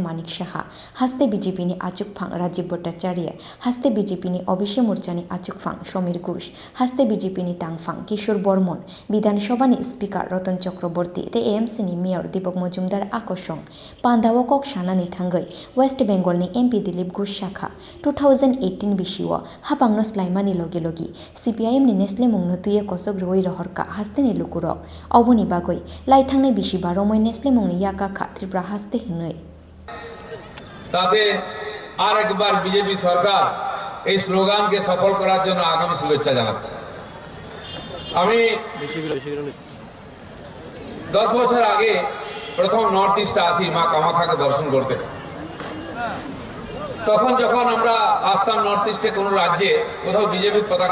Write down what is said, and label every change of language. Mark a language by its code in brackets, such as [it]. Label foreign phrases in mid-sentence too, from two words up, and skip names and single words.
[trp] Manik Shaha Haste BJP ni Achuk Phang Rajiv Bhattacharya Haste BJP ni Obishi Murchani Achuk Phang Shomir Ghosh Haste BJP ni Tangphang Kishore Bormon Bidhan Sabha ni Speaker Ratan Chakraborty te AMC ni Mayor Deepak Majumdar Akoshong Pandawo Kok Shana ni Thangai West Bengal ni MP Dilip Ghosh Shakha 2018 bishiwo hapangno slaimani logi logi CPIM ni nesle mungno tuye kosok roi rohorka haste ni lukurok oboni bagoi laithangnai bishibaro moi nesle mungni yaka kha Tripura haste hinoi [bn] তাতে আর একবার বিজেপি সরকার এই স্লোগানকে সফল করার জন্য আগামী শুভেচ্ছা জানাচ্ছি আমি 10 বছর আগে প্রথম নর্থ ইস্টে আসি মা কামাখ্যাকে দর্শন করতে তখন যখন আমরা আসতাম নর্থ ইস্টে কোন রাজ্যে কোথাও বিজেপির পতাকা